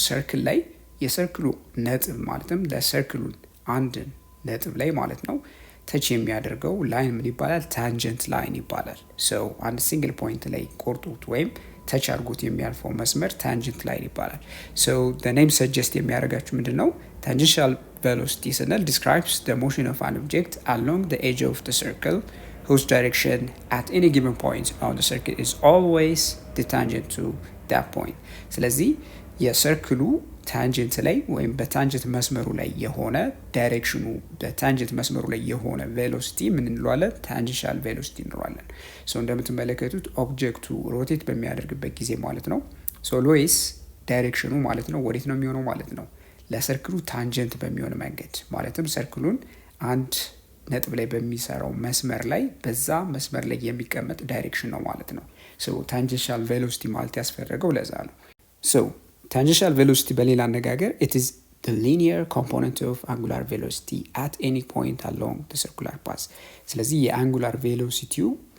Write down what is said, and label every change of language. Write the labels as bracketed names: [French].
[Amharic] ሰርክል ላይ የሰርክሉ ነጥብ ማለትም ለሰርክሉን አንድ ነጥብ ላይ ማለት ነው ተች የሚያደርገው ላይን ምን ይባላል? ታንጀንት ላይን ይባላል። ሶ አንድ ሲንግል ፖይንት ላይ ቆርጦት ወይም ተች አድርጎት የሚያልፈው መስመር ታንጀንት ላይን ይባላል። ሶ [English] the name suggest [Amharic] የሚያደርጋችሁ ምንድነው? ታንጀንሻል ቬሎሲቲ ስንል [English] describes the motion of an object along the edge of the circle whose direction at any given point on the circle is always the tangent to that point. [Amharic] ስለዚህ የሰርክሉ ታንጀንት ላይ ወይም በታንጀንት መስመሩ ላይ የሆነ ዳይሬክሽኑ በታንጀንት መስመሩ ላይ የሆነ ቬሎሲቲ ምን እንለዋለን? ታንጀንሻል ቬሎሲቲ እንለዋለን። ሶ እንደምትመለከቱት ኦብጀክቱ ሮቴት በሚያደርግበት ጊዜ ማለት ነው ሶ ሎይስ ዳይሬክሽኑ ማለት ነው ወዴት ነው የሚሆነው ማለት ነው ለሰርክሉ ታንጀንት በሚሆን መንገድ ማለትም ሰርክሉን አንድ ነጥብ ላይ በሚሰራው መስመር ላይ በዛ መስመር ላይ የሚቀመጥ ዳይሬክሽን ነው ማለት ነው። ሶ ታንጀንሻል ቬሎሲቲ ማለት ያስፈረገው ለዛ ነው። ሶ ታንጀንሻል ቬሎሲቲ በሌላ አነጋገር [English] it is the linear component of angular velocity at any point along the circular path። [Amharic] ስለዚህ የአንጉላር ቬሎሲቲው